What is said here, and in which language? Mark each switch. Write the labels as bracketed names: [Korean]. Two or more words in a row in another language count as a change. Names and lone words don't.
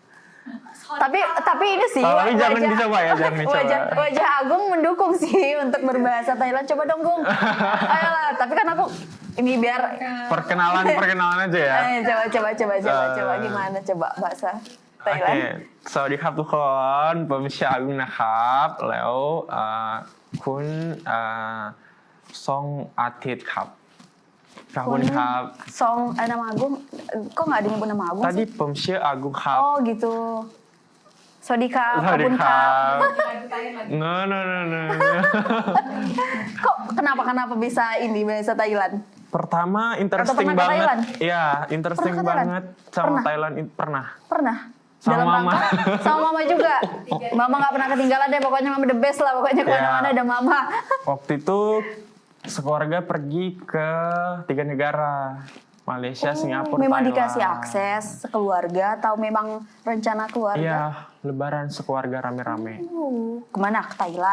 [Indonesian] Tapi ini sih Tapi jangan dicoba ya, jangan dicoba. wajah Agung mendukung sih untuk berbahasa Thailand. Coba dong Gung. Ayolah, tapi kan aku ini biar Perkenalan aja ya. coba gimana coba bahasa Thailand. [Thai] สวัสดีครับทุกคนผมชื่ออากุนะครับแล้วคุณซ่องอาทิตย์ครับขอบคุณครับ [Indonesian] Song nama Agung kok nggak ada nyebut nama Agung tadi sih? [Thai] ผมชื่ออากุครับ [Indonesian] Oh gitu. Sodika, [Thai] สวัสดี Kabun ครั Kap. บ [Indonesian] Dutain lagi. no Kok kenapa bisa ini bahasa Thailand? pertama Atau interesting pernah ke banget Thailand? iya interesting Pernah ke Thailand? banget sama Pernah? Thailand pernah Pernah? Sama Dalam Mama. rangka? Sama Mama juga. Mama nggak pernah ketinggalan deh, pokoknya Mama [English] the best [Indonesian] lah, pokoknya kemana-mana Ya. ada Mama. waktu itu sekeluarga pergi ke 3 negara Malaysia, Singapura, Memang Thailand. dikasih akses sekeluarga atau memang rencana keluarga? Iya, lebaran sekeluarga rame-rame. Kemana? Ke Thailand?